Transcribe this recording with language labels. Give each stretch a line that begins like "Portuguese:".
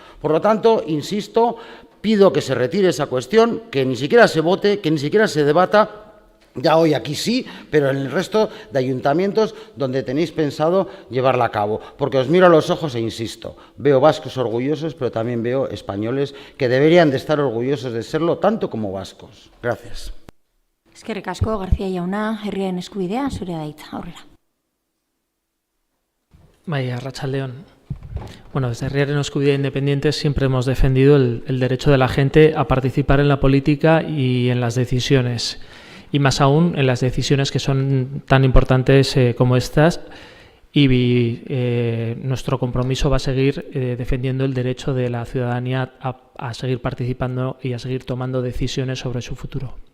Spanish: Por lo tanto, insisto, pido que se retire esa cuestión, que ni siquiera se vote, que ni siquiera se debata. Ya hoy aquí sí, pero en el resto de ayuntamientos donde tenéis pensado llevarla a cabo. Porque os miro a los ojos e insisto, veo vascos orgullosos, pero también veo españoles que deberían de estar orgullosos de serlo, tanto como vascos. Gracias.
Basque: Eskerrik asko, García jauna, herriaren eskubidea, zurea da hitza, aurrera. Bai, arratsaldeon.
Spanish: Bueno, desde Herriaren Eskubidea Independientes siempre hemos defendido el derecho de la gente a participar en la política y en las decisiones. Y más aún en las decisiones que son tan importantes como estas, y nuestro compromiso va a seguir defendiendo el derecho de la ciudadanía a seguir participando y a seguir tomando decisiones sobre su futuro.